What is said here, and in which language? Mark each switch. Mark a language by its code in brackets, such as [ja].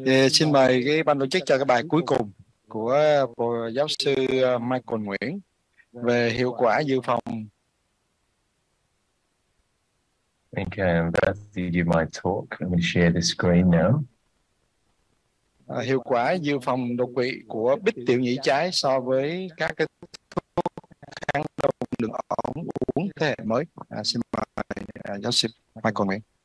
[vi] Xin mời cái ban tổ chức cho cái bài cuối cùng của giáo sư Michael Nguyễn về hiệu quả dự phòng. [en] Okay, I'm about to give my talk. I'm going to share the screen now. [vi] Hiệu quả dự phòng đột quỵ của bít tiểu nhĩ trái so với các cái thuốc kháng đông đường ống uống thế hệ mới. Xin mời giáo sư Michael Nguyễn.